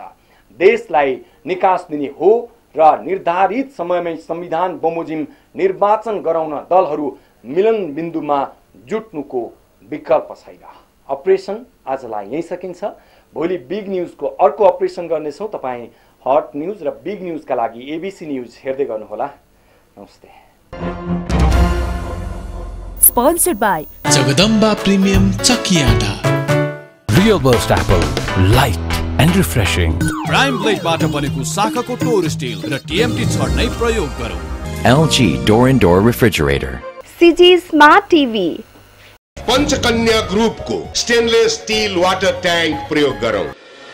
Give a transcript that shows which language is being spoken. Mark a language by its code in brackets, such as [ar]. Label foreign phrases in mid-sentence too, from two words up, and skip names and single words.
[ne] देशलाई निकास दिने हो र निर्धारित समयमै संविधान बमोजिम निर्वाचन गराउन दलहरू मिलन बिन्दुमा जुट्नुको विकल्प छैन। अपरेसन आजलाई यही सकिन्छ। भोलि बिग न्यूजको अर्को अपरेसन गर्नेछौँ। तपाईँ हट न्यूज र बिग न्यूजका लागि एबीसी न्यूज हेर्दै गर्नुहोला। नमस्ते। [en] Sponsored by Jagadamba Premium Chakiada. Real Burst Apple, light and refreshing. [ne] प्राइम ब्लेडबाट बनेको शाखाको टोर स्टिल र टीएमटी छड नै प्रयोग गरौँ। [en] LG Door and Door Refrigerator. CG Smart TV. [hi] पंचकन्या ग्रुप को [en] stainless steel water tank [hi] प्रयोग करो।